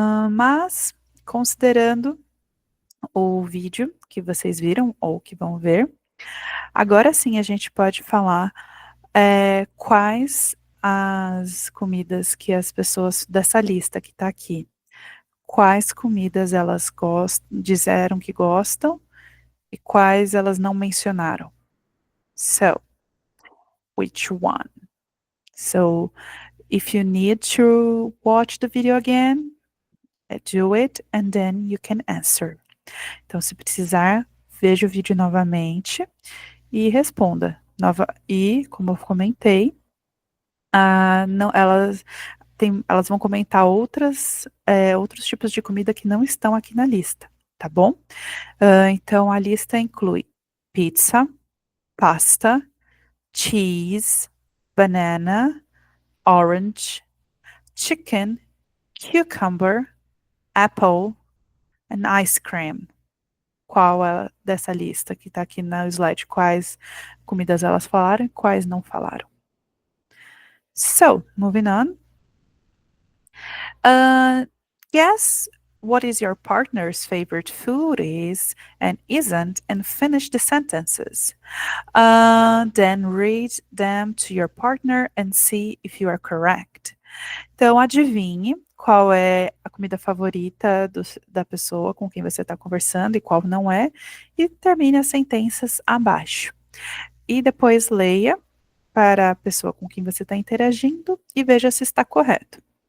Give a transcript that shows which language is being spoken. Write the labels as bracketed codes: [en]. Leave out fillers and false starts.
[pt] Mas considerando o vídeo que vocês viram ou que vão ver, agora sim a gente pode falar, quais as comidas que as pessoas dessa lista que está aqui, quais comidas elas disseram que gostam e quais elas não mencionaram. [en] So, which one? So, if you need to watch the video again, do it and then you can answer. [pt] Então, se precisar, veja o vídeo novamente e responda. E, como eu comentei, não, elas vão comentar outros tipos de comida que não estão aqui na lista, tá bom? Então, a lista inclui [en] pizza, pasta, cheese, banana, orange, chicken, cucumber, apple and ice cream. [pt] Qual é dessa lista que está aqui no slide? Quais comidas elas falaram e quais não falaram? [en] So, moving on. Guess what is your partner's favorite food is and isn't, and finish the sentences. Then read them to your partner and see if you are correct. [pt] Então, adivinhe qual é a comida favorita da pessoa com quem você está conversando e qual não é, e termine as sentenças abaixo. E depois leia para a pessoa com quem você está interagindo e veja se está correto.